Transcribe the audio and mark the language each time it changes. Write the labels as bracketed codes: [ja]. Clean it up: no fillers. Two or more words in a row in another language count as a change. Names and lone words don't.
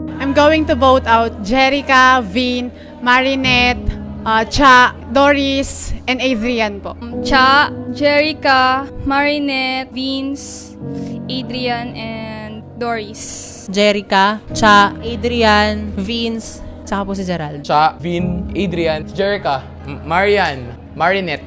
[en] I'm going to vote out Jerica, Vin, Marinette, Cha, Doris, and Adrian po. Cha, Jerica, Marinette, Vince, Adrian, and Doris. [tl] Jerica, Cha, Adrian, Vince, saka po si Gerald. [en] Cha, Vin, Adrian, Jerica, Marian, Marinette.